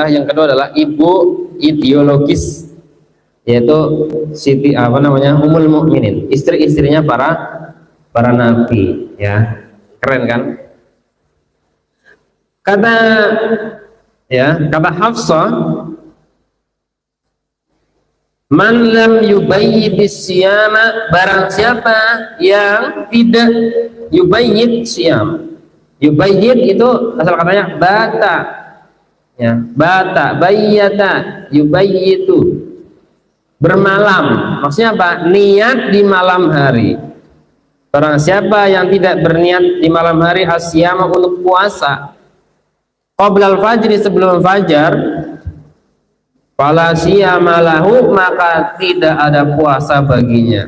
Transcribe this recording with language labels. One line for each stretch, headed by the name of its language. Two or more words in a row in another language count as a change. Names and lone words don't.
Indonesian: Yang kedua adalah ibu ideologis, yaitu Siti
Arabic: أم المؤمنين,
Indonesian: istri-istrinya para nabi, ya. Keren kan? Kata Hafsah,
Arabic: من لم يبيت الصيام,
Indonesian: barang siapa yang tidak
Arabic: يبيت صيام.
Indonesian: Yubayyit itu asal katanya bata, ya,
Arabic: بات بيت يبيت,
Indonesian: bermalam. Maksudnya apa? Niat di malam hari. Barang siapa yang tidak berniat di malam hari asyama untuk puasa
Arabic: قبل الفجر,
Indonesian: sebelum fajar,
Arabic: فلا صيام له,
Indonesian: maka tidak ada puasa baginya.